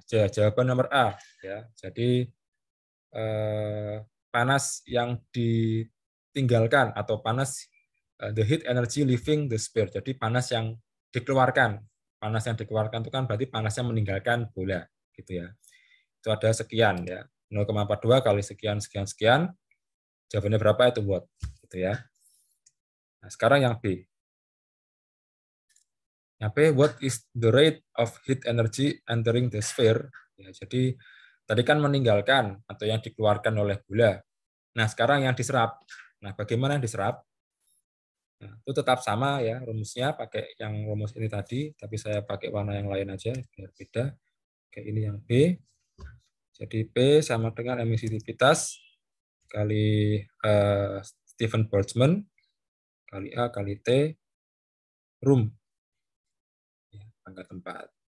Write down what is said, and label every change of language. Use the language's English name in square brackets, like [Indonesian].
[Indonesian] Jawaban nomor A. Ya. Jadi panas yang ditinggalkan atau panas [English] the heat energy leaving the sphere. [Indonesian] Jadi panas yang dikeluarkan. Panas yang dikeluarkan itu kan berarti panas yang meninggalkan bola, gitu ya. Itu ada sekian ya. 0,42 kali sekian sekian sekian. Jawabannya berapa itu watt, gitu ya. Nah, sekarang yang B. Yang B, [English] what is the rate of heat energy entering the sphere? [Indonesian] Ya, jadi tadi kan meninggalkan atau yang dikeluarkan oleh bola. Nah, sekarang yang diserap. Nah, bagaimana yang diserap? Nah, itu tetap sama ya rumusnya, pakai yang rumus ini tadi, tapi saya pakai warna yang lain aja biar beda. Kayak ini yang B. Jadi P sama dengan emisivitas kali Stephen Boltzmann kali A kali T room. Ya, pangkat 4.